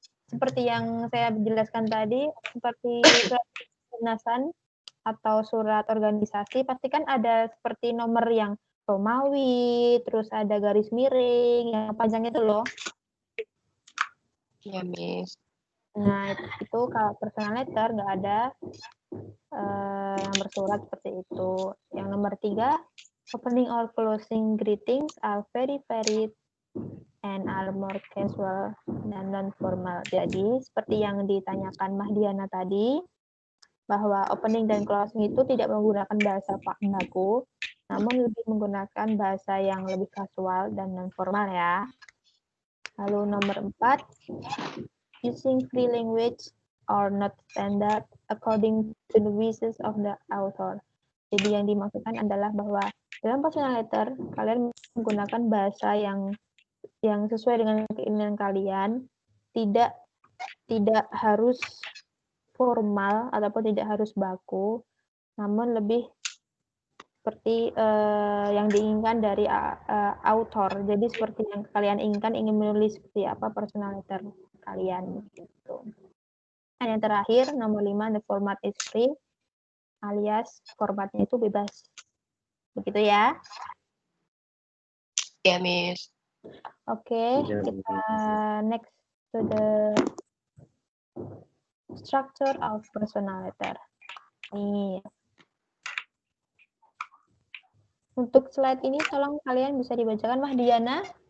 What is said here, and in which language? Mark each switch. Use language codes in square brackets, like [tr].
[id] Seperti yang saya jelaskan tadi, seperti surat kedinasan atau surat organisasi, pasti kan ada seperti nomor yang Romawi, terus ada garis miring, yang panjang itu loh. Ya, Miss. Nah, itu kalau personal letter nggak ada yang bersurat seperti itu. Yang nomor 3, [en] opening or closing greetings are very varied and are more casual dan non-formal. [id] Jadi, seperti yang ditanyakan Mahdiana tadi, bahwa opening dan closing itu tidak menggunakan bahasa baku, namun lebih menggunakan bahasa yang lebih kasual dan non-formal ya. Lalu nomor 4, [en] using free language or not standard according to the wishes of the author. [id] Jadi yang dimaksudkan adalah bahwa dalam personal letter, kalian menggunakan bahasa yang sesuai dengan keinginan kalian, tidak harus formal ataupun tidak harus baku, namun lebih seperti yang diinginkan dari author. Jadi seperti yang kalian inginkan, ingin menulis seperti apa personal letter kalian gitu. Dan yang terakhir nomor 5, [en] the format is free, [id] alias formatnya itu bebas. Begitu ya. Ya, Miss. Oke, Ya, kita [en] next to the structure of personal letter. [id] Nih. Untuk slide ini tolong kalian bisa dibacakan, Mahdiana.